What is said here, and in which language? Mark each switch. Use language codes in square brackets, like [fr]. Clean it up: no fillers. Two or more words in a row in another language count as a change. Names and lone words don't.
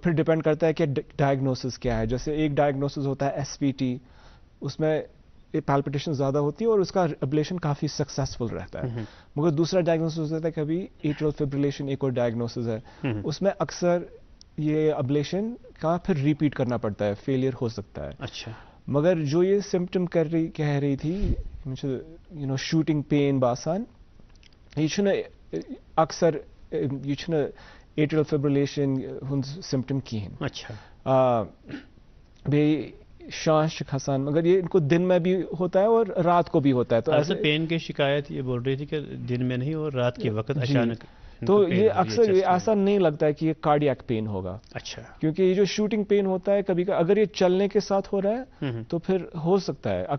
[ur] پھر ڈپینڈ کرتا ہے کہ ڈائگنوسس کیا ہے. جیسے ایک ڈائگنوسس ہوتا ہے SVT, اس میں پیلپٹیشن زیادہ ہوتی ہے اور اس کا ایبلیشن کافی سکسیسفل رہتا ہے. مگر دوسرا ڈائگنوسس ہوتا ہے کبھی [en] atrial fibrillation [ur] ایک اور ڈائگنوسس ہے, اس میں اکثر یہ ایبلیشن کا پھر ریپیٹ کرنا پڑتا ہے, فیلئر ہو سکتا ہے. اچھا. مگر جو یہ سمٹم کہہ رہی تھی [en] shooting pain [ks] باسان, یہ چھُنہٕ اکثر یہ چھُنہٕ [en] atrial fibrillation [ks] ہُنٛد سمٹم کہین. [ur] اچھا. [ks] بیٚیہِ شانش چھِ کھسان, [ur] مگر یہ ان کو دن میں بھی ہوتا ہے اور رات کو بھی ہوتا ہے. تو ایسے پین کی شکایت یہ بول رہی تھی کہ دن میں نہیں اور رات کے وقت اچانک. تو یہ اکثر ایسا نہیں لگتا ہے کہ یہ [en] cardiac pain [ur] ہوگا. اچھا. کیونکہ یہ جو [en] shooting pain [ur] ہوتا ہے کبھی اگر یہ چلنے کے ساتھ ہو رہا ہے تو پھر ہو سکتا ہے.